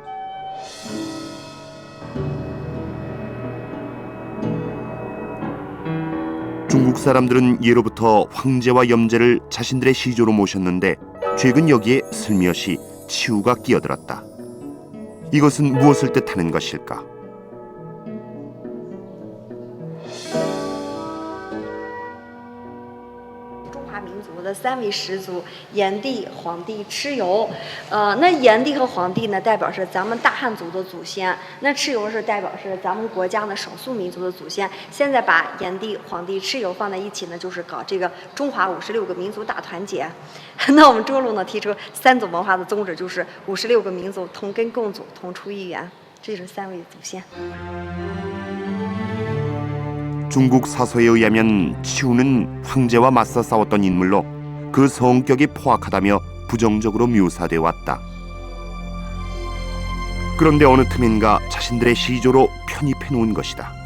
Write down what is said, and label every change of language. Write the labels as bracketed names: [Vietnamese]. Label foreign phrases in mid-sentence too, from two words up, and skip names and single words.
[Korean] 중국 사람들은 예로부터 황제와 염제를 자신들의 시조로 모셨는데 최근 여기에 슬며시 치우가 끼어들었다. 이것은 무엇을 뜻하는 것일까? [Chinese] 的3位始祖炎帝、黄帝、蚩尤，那炎帝和黄帝呢，代表是咱们大汉族的祖先；那蚩尤是代表是咱们国家的少数民族的祖先。现在把炎帝、黄帝、蚩尤放在一起呢，就是搞这个中华56个民族大团结。那我们涿鹿呢提出3种文化的宗旨，就是56个民族同根共祖、同出一源，这就是3位祖先。 [Korean] 중국 사서에 의하면 치우는 황제와 맞서 싸웠던 인물로 그 성격이 포악하다며 부정적으로 묘사돼 왔다. 그런데 어느 틈인가 자신들의 시조로 편입해 놓은 것이다.